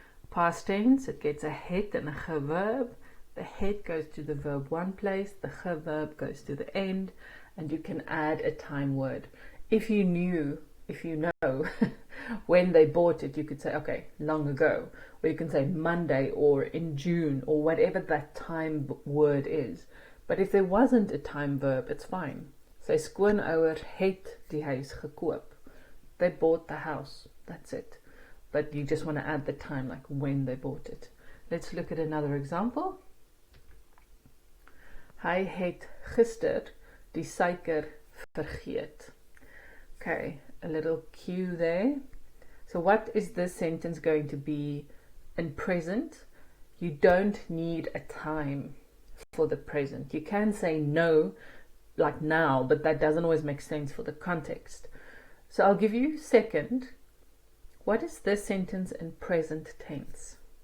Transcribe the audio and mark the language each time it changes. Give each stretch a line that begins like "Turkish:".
English: Past tense, it gets a het and a ge verb. The het goes to the verb one place, the ge verb goes to the end, and you can add a time word. If you know when they bought it, you could say, okay, long ago, or you can say Monday or in June or whatever that time word is. But if there wasn't a time verb, it's fine.
Afrikaans: Sy skoonouers het die huis gekoop.
English: They bought the house. That's it. But you just want to add the time, like when they bought it. Let's look at another example.
Afrikaans: Hy het gister die suiker vergeet.
English: Okay, a little cue there. So what is this sentence going to be in present? You don't need a time for the present. You can say no, like now, but that doesn't always make sense for the context. So I'll give you a second. What is this sentence in present tense?